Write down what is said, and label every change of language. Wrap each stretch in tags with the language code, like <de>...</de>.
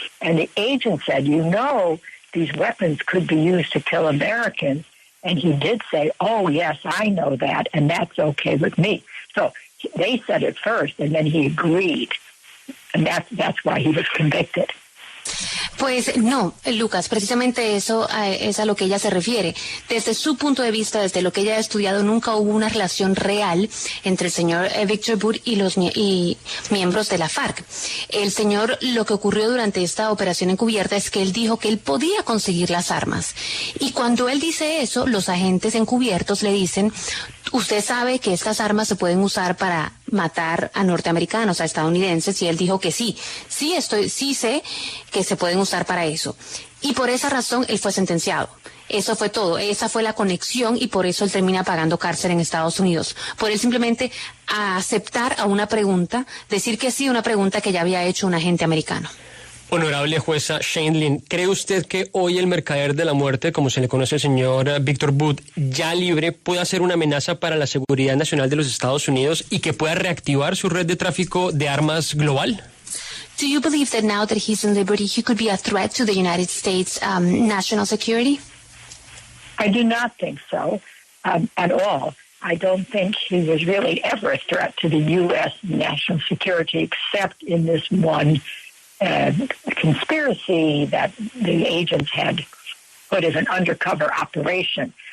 <en>And the agent said, these weapons could be used to kill Americans. And he did say, oh, yes, I know that, and that's okay with me. So they said it first, and then he agreed. And that's why he was convicted.</en> <es>Pues no, Lucas, precisamente eso es a lo que ella se refiere. Desde su punto de vista, desde lo que ella ha estudiado, nunca hubo una relación real entre el señor Viktor But y los miembros de la FARC. El señor, lo que ocurrió durante esta operación encubierta es que él dijo que él podía conseguir las armas. Y cuando él dice eso, los agentes encubiertos le dicen, usted sabe que estas armas se pueden usar para matar a norteamericanos, a estadounidenses, y él dijo que sí sé que se pueden usar para eso. Y por esa razón él fue sentenciado. Eso fue todo, esa fue la conexión y por eso él termina pagando cárcel en Estados Unidos. Por él simplemente aceptar a una pregunta, decir que sí a una pregunta que ya había hecho un agente americano. Honorable jueza Sheindlin, ¿cree usted que hoy el mercader de la muerte, como se le conoce al señor Viktor But, ya libre, pueda ser una amenaza para la seguridad nacional de los Estados Unidos y que pueda reactivar su red de tráfico de armas global?</es> <en>Do you believe that now that he's in liberty, he could be a threat to the United States national security? I do not think so at all. I don't think he was really ever a threat to the U.S. national security, except in this one conspiracy that the agents had put as an undercover operation.</en>